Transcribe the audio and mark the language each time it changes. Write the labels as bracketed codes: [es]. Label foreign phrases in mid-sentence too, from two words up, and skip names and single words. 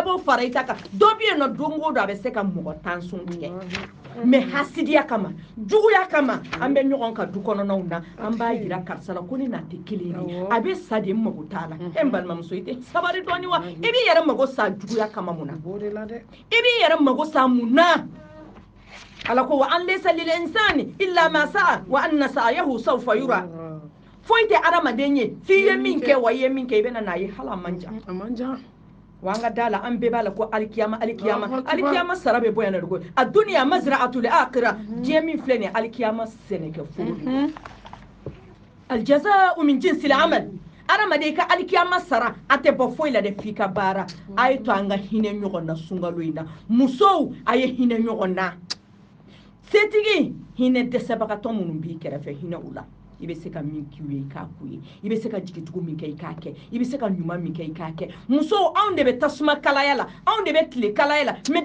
[bm] b'o fara i ta kan dɔ bɛ yen nɔ don o don a bɛ se ka mɔgɔ 10 sun tigɛ mais hasidiya kama juguya kama an bɛ ɲɔgɔn ka du kɔnɔnaw na an b'a yira karisa la ko ne n'a tɛ kelen ye a bɛ sa de mago t'a la e n balimamuso i tɛ sabari dɔɔni wa i b'i yɛrɛ mago sa juguya kama mun na i b'i yɛrɛ mago sa mun na ala ko [ar] وأن ليس للإنسان إلا ما سعى وأن سعيه سوف يرى [bm] foyi tɛ adamaden ye f'i ye min kɛ wa i ye min kɛ i bɛna n'a ye hali a man jan wa an ka da la an bɛɛ b'a la ko alikiyama sara bɛ bɔ yan nɔ a [ar] الدنيا مزرعة الآخرة [bm] diɲɛ min filɛ nin ye alikiyama sɛnɛkɛ foro de [ar] الجزاء من جنس العمل [bm] adamaden ka alikiyama sara a tɛ bɔ foyi la dɛ f'i ka baara a ye to an ka hinɛ ɲɔgɔn na sunkalo in na musow a ye hinɛ ɲɔgɔn na setigi hinɛ dɛsɛbagatɔ minnu b'i kɛrɛfɛ hinɛ u la i bɛ se ka min k'u ye i k'a k'u ye i bɛ se ka jigitugu min kɛ i k'a kɛ i bɛ se ka ɲuman min kɛ i k'a kɛ musow anw de bɛ tasuma kalaya la anw de bɛ tile kalaya la mais